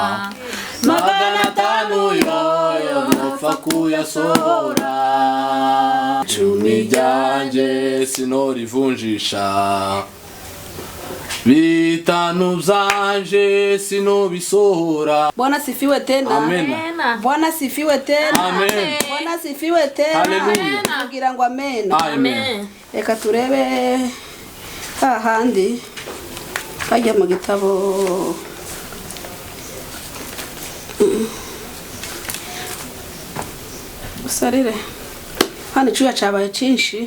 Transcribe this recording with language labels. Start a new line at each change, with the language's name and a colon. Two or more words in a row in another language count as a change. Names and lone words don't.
Rundi: 500 yoyo nopfa kuyasohora, 10 byanje sinorivunjisha, 5 byanje sinobisohora.
Swahili: Bwana sifiwe tena. Amen. Bwana sifiwe tena. Amen. Bwana sifiwe tena. Hallelujah.
Rundi: Kugira ngo amen. Amen. Reka turebe hahandi hajya mu gitabo usarire hano icyuya cyabaye cyinshi.